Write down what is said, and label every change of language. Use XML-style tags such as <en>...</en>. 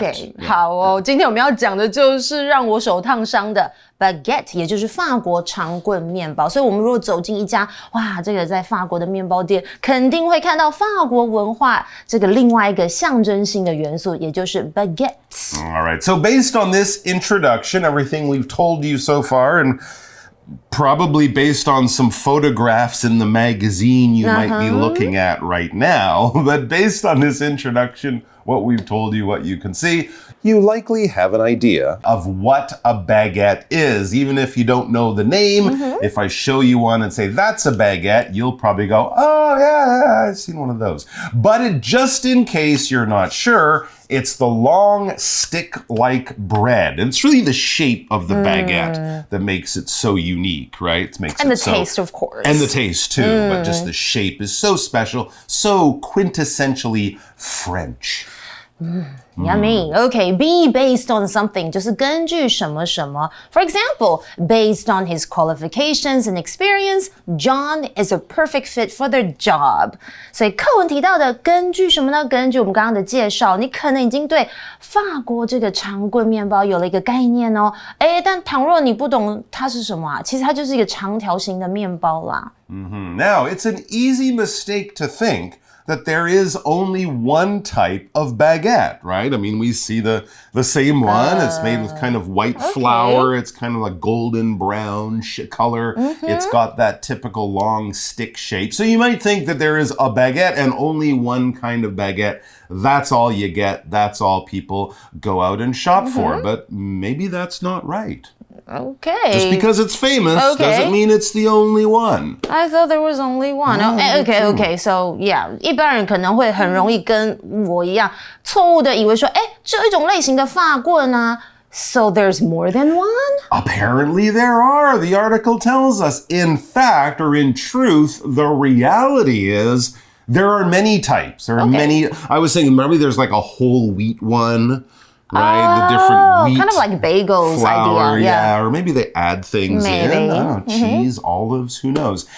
<zh>Okay, 好哦，今天我们要讲的就是让我手烫伤的 baguette， 也就是法国长棍面包。所以我们如果走进一家，哇，这个在法国的面包店，肯定会看到法国文化这个另外一个象征性的元素，也就是 baguette.</zh> <en>All right, so based on this introduction, everything we've told you so far, and...probably based on some photographs in the magazine you might be looking at right now. But based on this introduction, what we've told you, what you can see, you likely have an idea of what a baguette is. Even if you don't know the name, if I show you one and say, that's a baguette, you'll probably go, oh, yeah, I've seen one of those. But just in case you're not sure, it's the long stick-like bread. And it's really the shape of the baguette that makes it so unique, right? It makes and it the taste, of course. And the taste, too. But just the shape is so special, so quintessentially French. Yummy. Okay, be based on something</en> <zh>就是根据什么什么。</zh> <en>For example, based on his qualifications and experience, John is a perfect fit for the job.</en> <zh>所以课文提到的根据什么呢？根据我们刚刚的介绍，你可能已经对法国这个长棍面包有了一个概念哦。但倘若你不懂它是什么啊，其实它就是一个长条形的面包啦。</zh> <en>Now, it's an easy mistake to think that there is only one type of baguette, right? I mean, we see the same one. It's made with kind of white flour. It's kind of a golden brown color. It's got that typical long stick shape. So you might think that there is a baguette and only one kind of baguette. That's all you get. That's all people go out and shop for. But maybe that's not right. Okay. Just because it's famous doesn't mean it's the only one. I thought there was only one. Okay. So, yeah.</en> <zh>一般人可能会很容易跟我一样错误的以为说，只有一种类型的法棍啊。</zh> <en>So there's more than one? Apparently there are. The article tells us. In fact, or in truth, the reality is there are many types. There are many. I was saying, remember there's like a whole wheat one. Right, the different wheat, kind of like bagels flour, idea. Yeah, or maybe they add things in. I don't know, cheese, olives, who knows?</en>